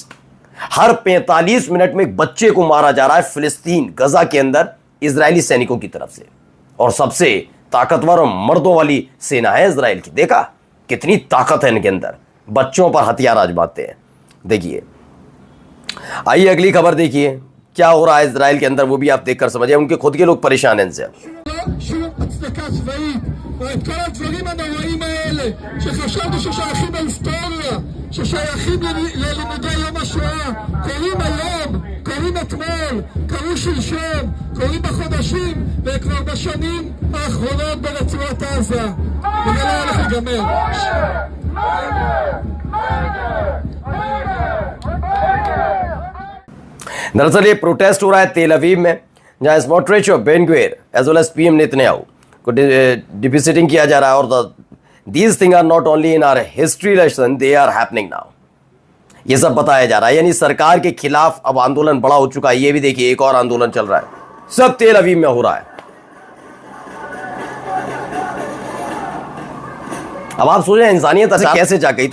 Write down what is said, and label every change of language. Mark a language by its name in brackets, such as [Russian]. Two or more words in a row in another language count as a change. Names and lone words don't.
[Hindi] हर 45 मिनट में एक बच्चे को मारा जा रहा है फिलिस्तीन गजा के अंदर इजरायली सैनिकों की तरफ से। और सबसे ताकतवर और मर्दों वाली सेना है इजराइल की। देखा कितनी ताकत है इनके अंदर, बच्चों पर हथियार आजमाते हैं। देखिए, आइए अगली खबर देखिए क्या हो रहा है इजराइल के अंदर, वो भी आप देखकर समझिए। उनके खुद के लोग परेशान हैं इनसे। [Hebrew] שום הצדקה צבאית או את כל הדברים הנוראים האלה שחשבנו ששייכים להיסטוריה, ששייכים ללימודי יום השואה, קוראים היום, קוראים אתמול, קראו שלשום, קוראים בחודשים וכבר בשנים האחרונות ברצועת עזה, וזה לא הולך להיגמר. [Hindi] दरअसल ये प्रोटेस्ट हो रहा है तेल अवीव में, जहां स्मोट्रिच और बेन ग्विर [English] as well as [Hindi] पीएम नेतन्याहू को डिपिसिटिंग किया जा रहा है। [English] और these thing are not only in our history lesson, they are happening now. [Hindi] ये सब बताया जा रहा है, यानी सरकार के खिलाफ अब आंदोलन बड़ा हो चुका है। ये भी देखिए, एक और आंदोलन चल रहा है, सब तेल अवीव में हो रहा है। अब आप सोचें इंसानियत ऐसे कैसे जा गई?